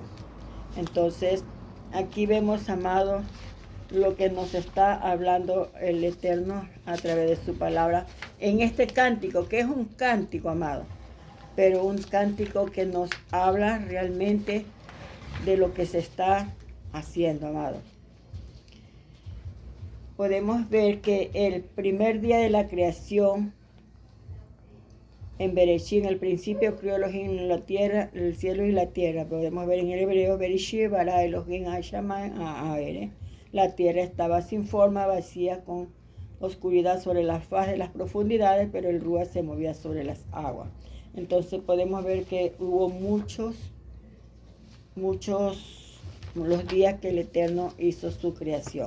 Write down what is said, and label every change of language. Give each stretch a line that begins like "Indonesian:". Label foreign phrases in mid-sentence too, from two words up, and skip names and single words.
Spanish: Entonces, aquí vemos, amados, lo que nos está hablando el Eterno a través de su palabra en este cántico, que es un cántico, amado, pero un cántico que nos habla realmente de lo que se está haciendo, amado. Podemos ver que el primer día de la creación, en Bereshit, en el principio crió Elohim la tierra, el cielo y la tierra. Podemos ver en el hebreo,
Hebrew: בראשית ברא אלהים השמים הארץ.
Spanish: La tierra estaba sin forma, vacía, con oscuridad sobre la faz de las profundidades, pero el Ruach se movía sobre las aguas. Entonces podemos ver que hubo muchos los días que el Eterno hizo su creación.